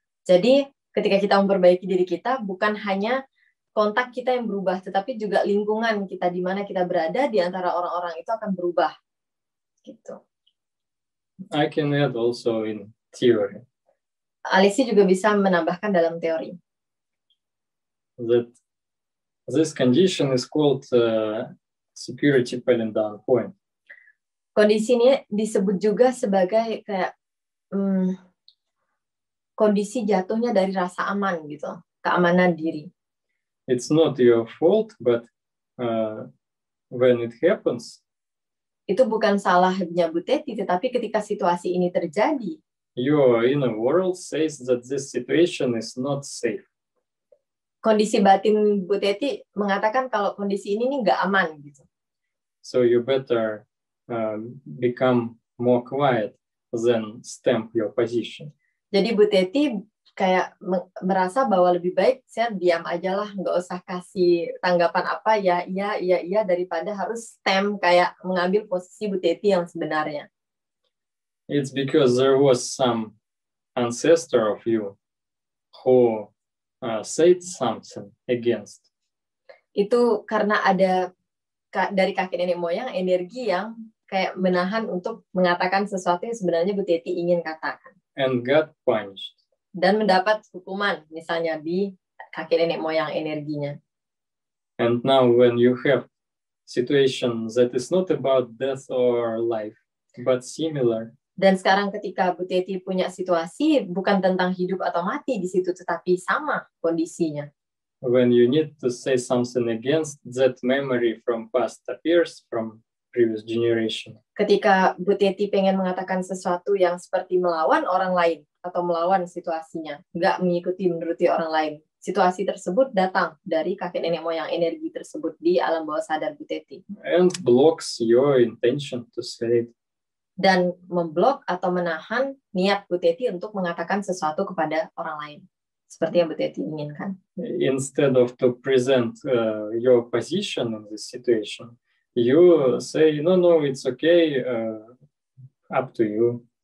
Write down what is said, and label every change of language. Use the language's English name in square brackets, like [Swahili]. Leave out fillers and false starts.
[Indonesian] Jadi ketika kita memperbaiki diri kita, bukan hanya kontak kita yang berubah, tetapi juga lingkungan kita di mana kita berada di antara orang-orang itu akan berubah. Gitu. [English] I can add also in theory. [Indonesian] Alexi juga bisa menambahkan dalam teori. [English] That this condition is called security falling down point. [Indonesian] Kondisi ini disebut juga sebagai kayak kondisi jatuhnya dari rasa aman gitu, keamanan diri. [English] It's not your fault, but when it happens, [Indonesian] itu bukan salahnya Bu Teti, tetapi ketika situasi ini terjadi, [English] your inner world says that this situation is not safe. [Indonesian] Kondisi batin Bu Teti mengatakan kalau kondisi ini nggak aman gitu. [English] So you better become more quiet than stamp your position. [Indonesian] Jadi Bu Teti kayak merasa bahwa lebih baik saya diam aja lah, nggak usah kasih tanggapan apa, iya daripada harus stamp kayak mengambil posisi Bu Teti yang sebenarnya. [English] It's because there was some ancestor of you who said something against. [Indonesian] Itu karena ada dari kakek nenek moyang energi yang kayak menahan untuk mengatakan sesuatu yang sebenarnya Bu Teti ingin katakan. [English] And got punished. [Indonesian] Dan mendapat hukuman, misalnya di kakek nenek moyang energinya. [English] And now when you have situation that is not about death or life, but similar. [Indonesian] Dan sekarang ketika Bu Teti punya situasi bukan tentang hidup atau mati di situ, tetapi sama kondisinya. [English] When you need to say something against, that memory from past appears from previous generation. [Indonesian] Ketika Bu Teti pengen mengatakan sesuatu yang seperti melawan orang lain atau melawan situasinya, nggak menuruti orang lain, situasi tersebut datang dari kakek nenek moyang energi tersebut di alam bawah sadar Bu Teti. [English] And blocks your intention to say it. [Indonesian] Dan memblok atau menahan niat Bu Teti untuk mengatakan sesuatu kepada orang lain. Seperti yang Bu Teti inginkan. [English] Instead of to present your position in this situation, you say, no, it's okay, up to you.